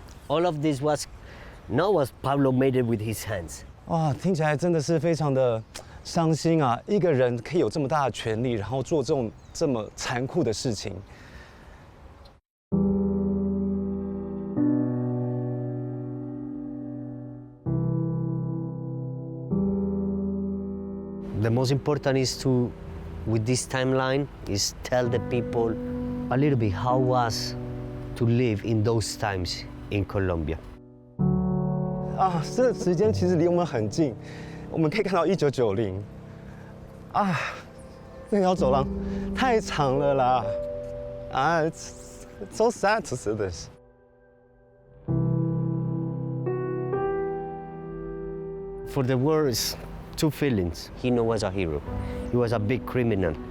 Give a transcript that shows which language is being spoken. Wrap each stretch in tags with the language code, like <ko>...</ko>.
<en>All of this was Pablo made it with his hands.</en> <zh>哇，听起来真的是非常的伤心啊！一个人可以有这么大的权力，然后做这么残酷的事情。</zh> <en>The most important is to, with this timeline, is tell the people a little bit how it was to live in those times in Colombia.</en> <zh>这时间其实离我们很近，我们可以看到1990。那条走廊太长了啦！</zh> <en>It's so sad to see this. For the words, 2 feelings. He was a hero. He was a big criminal.</en>